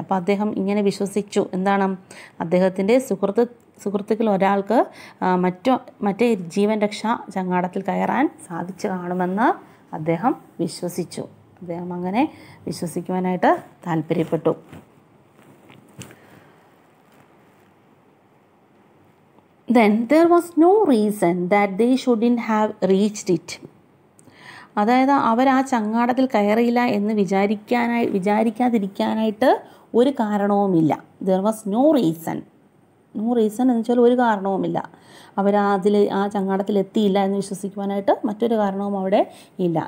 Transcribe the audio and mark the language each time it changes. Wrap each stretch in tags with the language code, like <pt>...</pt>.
<ml>അപ്പോൾ അദ്ദേഹം ഇങ്ങനെ വിശ്വസിച്ചു. എന്താണ്, അദ്ദേഹത്തിൻ്റെ സുഹൃത്തുക്കൾ ഒരാൾക്ക് മറ്റേ ജീവൻ രക്ഷാ ചങ്ങാടത്തിൽ കയറാൻ സാധിച്ചു കാണുമെന്ന് അദ്ദേഹം വിശ്വസിച്ചു. അദ്ദേഹം അങ്ങനെ വിശ്വസിക്കുവാനായിട്ട് താല്പര്യപ്പെട്ടു.</ml> <en>Then there was no reason that they shouldn't have reached it.</en> <ml>അതായത് അവർ ആ ചങ്ങാടത്തിൽ കയറിയില്ല എന്ന് വിചാരിക്കാതിരിക്കാനായിട്ട് ഒരു കാരണവുമില്ല.</ml> <en>there was no reason</en> <ml>എന്ന് വെച്ചാൽ ഒരു കാരണവുമില്ല. അവർ ആ ചങ്ങാടത്തിൽ എത്തിയില്ല എന്ന് വിശ്വസിക്കുവാനായിട്ട് മറ്റൊരു കാരണവും അവിടെ ഇല്ല.</ml>